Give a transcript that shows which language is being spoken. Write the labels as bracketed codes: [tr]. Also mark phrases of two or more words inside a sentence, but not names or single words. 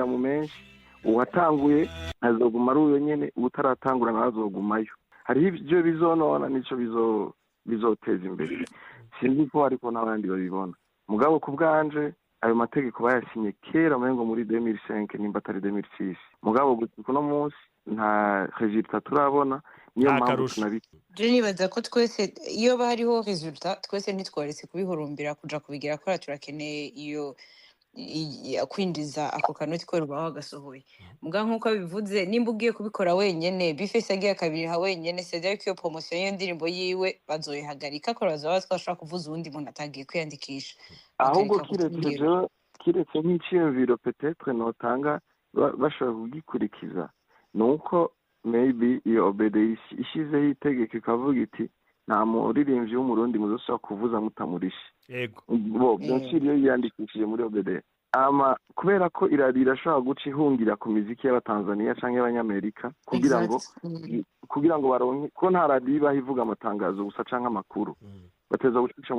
[rn] mu menshi uwatanguye azoguma ari uyo nyene utaratangura nazogumayo hariho ivyo bizonona nico bizoteza imbere sinzi ko ariko n'abandi babibona mugabo ku bwanje ayo mategeko bayasinye kera mengo muri 2005 nimba atari 2006 mugabo gutuko no munsi nta resultat turabona niyo mpamvu tunabiki je nibaza ko twese iyo bariho resultat twese ntitwaretse kubihurumbira kuja kubigira ko turakeneye iyo kwinjiza ako kanoti ko rubaho gasohoye muga nkuko bivuze nimba ugiye kubikora wenyene bifese agiye akabiriha wenyene [fr] c'est-à-dire que [rn] iyo promotion y'iyo ndirimbo yiwe bazoyihagarika ko bazoba twashaka kuvuza uwundi muntu atagiye kwiyandikisha ahubwo kiretse nk'iciyumviro peut-être notanga bashobora kugikurikiza nuko maybe iyo obede ishizeho itegeko ikavuga iti nta muririmbyi w'umurundi muzosaba kuvuza mutamurishe yego byinshi iyo yiyandikishije muri obede kubera ko iradi irashobora guca ihungira ku miziki y'abatanzaniya canke y'abanyamerika kugira ngo baronke ko nta radi ibaho ivuga amatangazo gusa canke amakuru bateza gucicamo